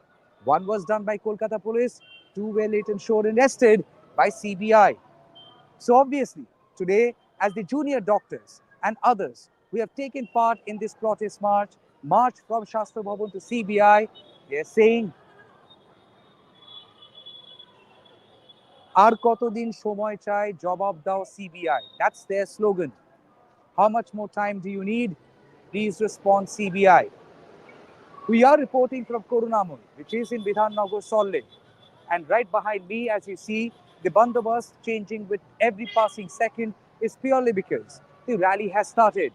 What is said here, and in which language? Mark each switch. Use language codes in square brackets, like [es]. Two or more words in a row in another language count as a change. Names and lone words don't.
[en] One was done by Kolkata police, 2 were later shown arrested by CBI. So obviously, today, as the junior doctors and others who have taken part in this protest march from Shastra Bhavan to CBI, they are saying, [bn] "আর কতদিন সময় চাই, জবাব দাও CBI." [en] That's their slogan. How much more time do you need? Please respond CBI. We are reporting from Korunamul, which is in Bidhan Nagar, Solid. And right behind me, as you see, the bandobast changing with every passing second is purely because the rally has started.